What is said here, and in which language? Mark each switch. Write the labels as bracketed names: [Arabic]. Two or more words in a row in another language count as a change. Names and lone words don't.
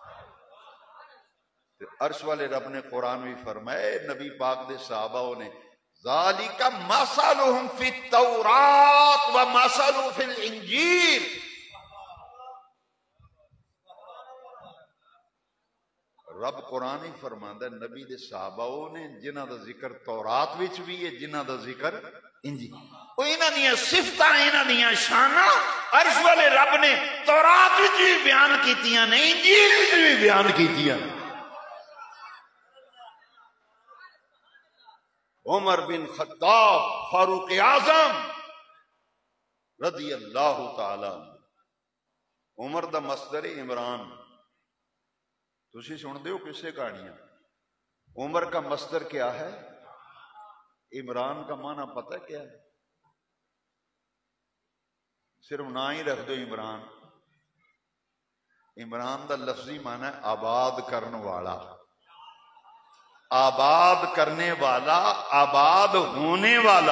[Punjabi] عرش والے رب نے قرآن میں فرمائے نبی پاک دے صحابہ نے [Arabic] ذالک مثلہم فی التورات و مثلہم فی الانجیل [Punjabi] رب قرآن ہی فرماندا ہے نبی دے صحابہ نے جنہاں دا ذکر تورات وچ بھی ہے جنہاں دا ذکر انجیل او انہاں دیاں صفتاں انہاں دیاں شاناں عرش والے رب نے تورات وچ بھی بیان کیتیاں نے انجیل وچ بھی بیان کیتیاں عمر بن خطاب فاروق اعظم [Arabic] رضی اللہ تعالی عنہ۔ [Punjabi] عمر دا مصدر عمران، تسی سن دیو کسے کہانیاں۔ [Urdu] عمر کا مصدر کیا ہے؟ عمران کا معنی پتہ کیا ہے؟ صرف نہ ہی رکھ دو عمران۔ [Punjabi] عمران دا لفظی معنی ہے آباد کرنے والا، آباد کرنے والا، آباد ہونے والا۔